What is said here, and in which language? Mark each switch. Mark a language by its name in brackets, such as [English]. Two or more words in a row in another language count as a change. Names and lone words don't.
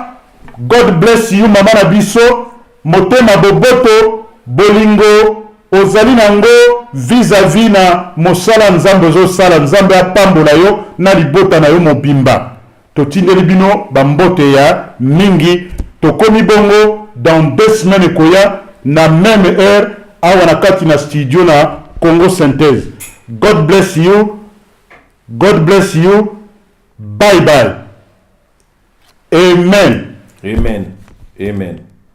[English] God bless you [Lingala] mama na biso motema boboto bolingo ozali nango vis-à-vis na mosala nzambe ozosala nzambe apambola yo na libota na yo mobimba totindeli bino bambote ya mingi tokomi bongo [French] dans 2 semaines [Lingala] ekoya na [French] même heure [Lingala] awa na kati na studio na Congo Synthèse. [English] God bless you, bye bye, amen. Amen.